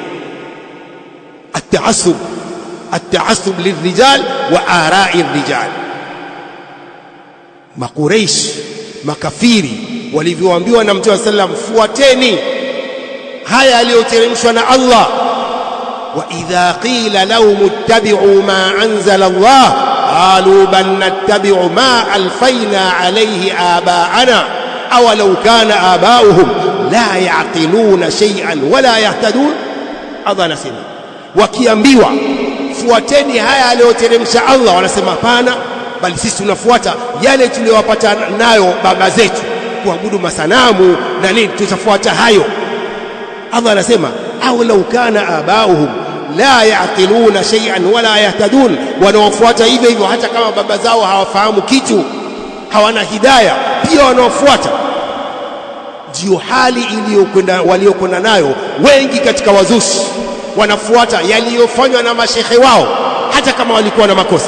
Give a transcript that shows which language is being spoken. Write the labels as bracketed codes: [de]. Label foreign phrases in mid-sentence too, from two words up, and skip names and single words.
[ar] التعصب للرجال وآراء الرجال. [sw] Makuraish, makafiri walivyoambiwa na Mtume sallam, fuateni haya aliyoteremshwa na Allah. [ar] وإذا قيل لهم اتبعوا ما أنزل الله قالوا بل نتبع ما ألفينا عليه آباءنا أولو كان آباؤهم لا يعقلون شيئا ولا يهتدون. [sw] Allah anasema, wakiambiwa fuateni haya aliyoteremsha Allah, wanasema hapana, bali sisi tunafuata yale tuliyowapata nayo baba zetu, kuabudu masanamu na nini, tutafuata hayo. Allah anasema [ar] أولو كان آباؤهم لا يعقلون شيئا ولا يهتدون, [sw] wanaofuata hivyo hivyo hata kama baba zao hawafahamu kitu, hawana hidayah, pia wanaofuata. Ndio hali waliokwenda nayo wengi katika wazushi, wanafuata yaliyofanywa na mashekhe wao hata kama walikuwa na makosa.